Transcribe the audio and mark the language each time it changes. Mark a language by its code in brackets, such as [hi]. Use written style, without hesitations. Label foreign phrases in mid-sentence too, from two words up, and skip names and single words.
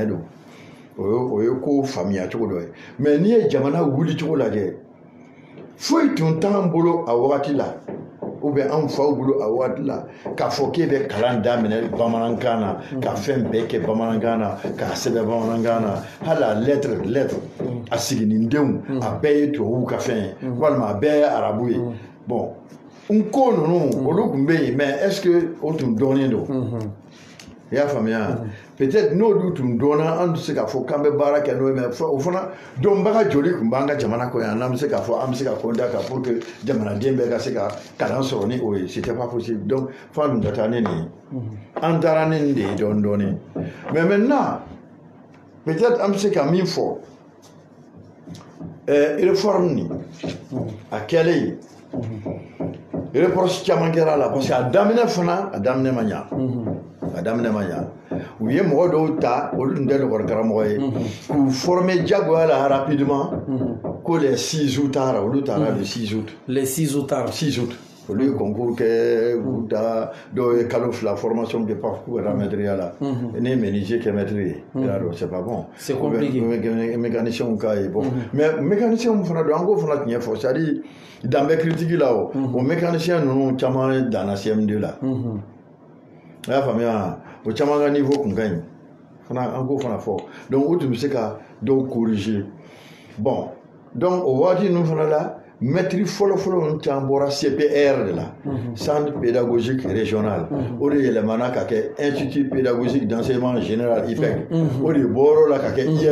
[bm] don o ye ko faamuya cogo dɔ ye mais n'i ye jamana wuli cogo lajɛ foyi tun t'an bolo a wagati la [fr] ou bien [bm] an faw bolo a wagati la k'a fɔ k'e bɛ kalan daminɛ bamanankan na ka fɛn bɛɛ kɛ bamanankan na k'a sɛbɛn bamanankan na hali a lettre a siginidenw a bɛɛ ye tubabuw ka fɛn ye walima a bɛɛ ye arabu ye bon n ko ninnu olu tun bɛ yen [fr] mais est ce que [bm] o tun dɔnnen don i y'a faamuya peut-être n'olu tun dɔnna an tɛ se k'a fɔ k'an bɛ baara kɛ n'o ye mais o fana dɔnbaga joli tun b'an ka jamana kɔ yan n'an bɛ se k'a fɔ an bɛ se ka compter kan [fr] pour que [bm] jamanaden bɛɛ ka se ka kalan sɔrɔ ni o ye [fr] c'était pas possible donc [bm] fo an tun ka taa ni nin ye an taara ni nin de ye dɔɔnin dɔɔnin [fr] mais maintenant [bm] peut-être an bɛ se ka min fɔ réforme nin a kɛlen reproche caman kɛra la [fr] parce que [bm] a daminɛ fana a daminɛ ma ɲa a daminɛ ma ɲa u ye mɔgɔ dɔw ta olu tun tɛ lakɔli karamɔgɔ ye k'u former jagoya la rapidement ko [fr] les 6 août [bm] taara olu taara [fr] le 6 août les 6 août taara [bm] 6 août olu ye concours kɛ u da dɔw ye kalo fila formation kɛ paf k'u ka taa maîtrise la ne ye menuisier kɛ maître ye i y'a dɔn [fr] c'est pas bon c'est compliqué [bm] mécanicien ka ye bon mais mécanicien fana don an k'o fana tiɲɛ fɔ [fr] c'est à dire [bm] dan bɛ critique la o mécanicien ninnu caman danna CM2 la a y'a faamuya o caman ka niveau kun ka ɲi fana an k'o fana fɔ donc o tun bɛ se ka dɔw corriger bon donc o waati ninnu fana la maîtrise fɔlɔ-fɔlɔ caman bɔra CPR de la [fr] centre pédagogique régional [bm] o de yɛlɛmana ka kɛ [fr] institut pédagogique d'enseignement général [bm] IPEG o de bɔr'o la ka kɛ